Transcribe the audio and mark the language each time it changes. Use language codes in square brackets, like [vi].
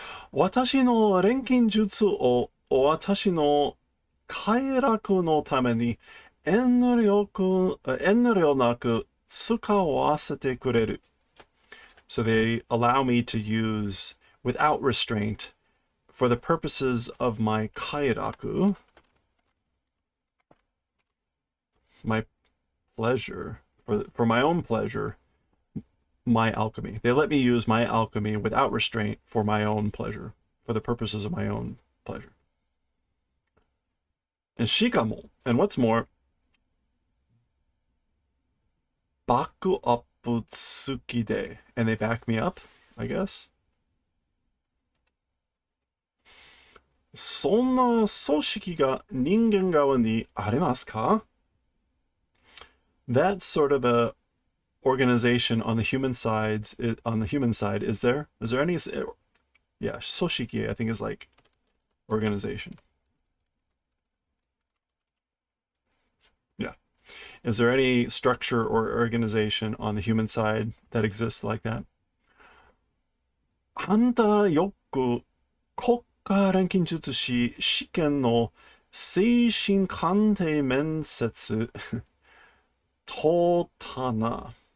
[ja] 私の錬金術を私の快楽のために遠慮なく使わせてくれる. [en] So they allow me to use without restraint for the purposes of my kairaku, my pleasure, for my own pleasure, my alchemy. They let me use my alchemy without restraint for my own pleasure, for the purposes of my own pleasure. And shikamo, and what's more, [ja] baku appu tsukide, [en] and they back me up, I guess. [ja] そんな組織が人間側にありますか? [en] That's sort of organization on the human sides, on the human side, is there? Is there any? Yeah, soshiki, I think, is like organization. Yeah. Is there any structure or organization on the human side that exists like that? [ja] あんたよく国家錬金術師試験の精神鑑定面接通ったな。